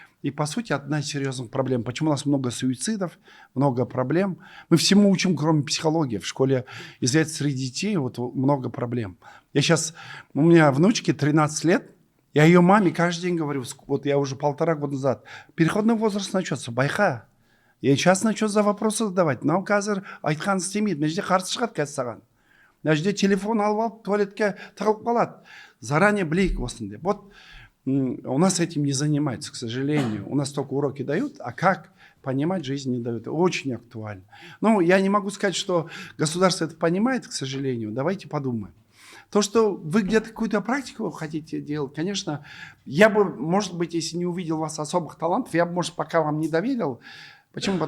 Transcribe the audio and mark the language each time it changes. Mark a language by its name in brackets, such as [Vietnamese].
[Russian] И, по сути, одна из серьезных проблем. Почему у нас много суицидов, много проблем? Мы всему учим, кроме психологии. В школе, известно, среди детей вот, много проблем. У меня внучке 13 лет, я ее маме каждый день говорю, вот я уже 1,5 года назад, переходный возраст начнется, байха. Я сейчас начну за вопросы задавать. [Kazakh] Но қазір айтқан істемейді, мына жерде қарсы шығады қазір саған. Мына жерде телефон алып туалетке тығылып қалады. Заранее білейік осындай. [Russian] Вот у нас этим не занимаются, к сожалению. У нас только уроки дают, а как понимать жизнь не дают. Очень актуально. Ну, я не могу сказать, что государство это понимает, к сожалению. Давайте подумаем. То, что вы где-то какую-то практику хотите делать, конечно, я бы, может быть, если не увидел у вас особых талантов, я бы, может, пока вам не доверил. Почему?